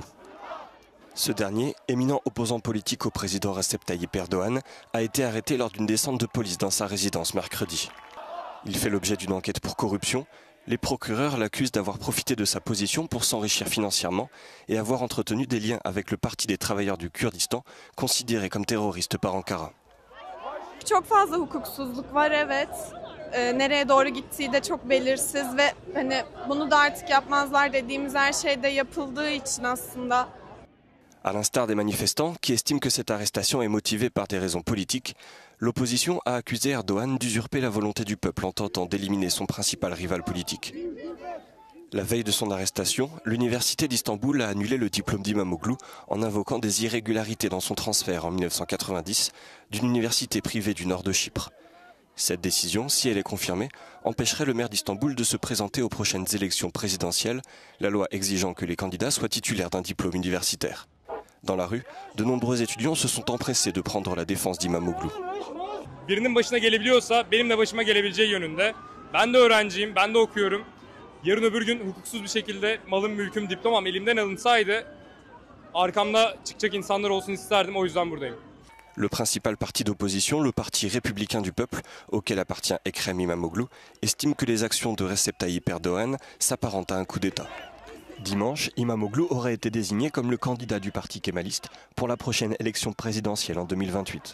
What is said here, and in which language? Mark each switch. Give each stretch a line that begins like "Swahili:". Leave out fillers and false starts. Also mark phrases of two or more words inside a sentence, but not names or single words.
French: Ce dernier, éminent opposant politique au président Recep Tayyip Erdoğan, a été arrêté lors d'une descente de police dans sa résidence mercredi. Il fait l'objet d'une enquête pour corruption. Les procureurs l'accusent d'avoir profité de sa position pour s'enrichir financièrement et avoir entretenu des liens avec le Parti des travailleurs du Kurdistan, considéré comme terroriste par Ankara.
Turkish: Çok fazla hukuksuzluk var, evet. Nereye doğru gittiği de çok belirsiz ve hani bunu da artık yapmazlar dediğimiz her şey de yapıldığı için aslında.
French: À l'instar des manifestants qui estiment que cette arrestation est motivée par des raisons politiques, l'opposition a accusé Erdoğan d'usurper la volonté du peuple en tentant d'éliminer son principal rival politique. La veille de son arrestation, l'université d'Istanbul a annulé le diplôme d'Imamoglu en invoquant des irrégularités dans son transfert en 1990 d'une université privée du nord de Chypre. Cette décision, si elle est confirmée, empêcherait le maire d'Istanbul de se présenter aux prochaines élections présidentielles, la loi exigeant que les candidats soient titulaires d'un diplôme universitaire. Dans la rue, de nombreux étudiants se sont empressés de prendre la défense d'Imamoglu.
Turkish: Birinin başına gelebiliyorsa benim de başıma gelebileceği yönünde. Ben de öğrenciyim, ben de okuyorum. Yarın öbür gün hukuksuz bir şekilde malım, mülküm, diplomam elimden alınsaydı arkamda çıkacak insanlar olsun isterdim, o yüzden buradayım.
French: Le principal parti d'opposition, le Parti républicain du peuple, auquel appartient Ekrem İmamoğlu, estime que les actions de Recep Tayyip Erdoğan s'apparentent à un coup d'État. Dimanche, İmamoğlu aurait été désigné comme le candidat du parti kémaliste pour la prochaine élection présidentielle en 2028.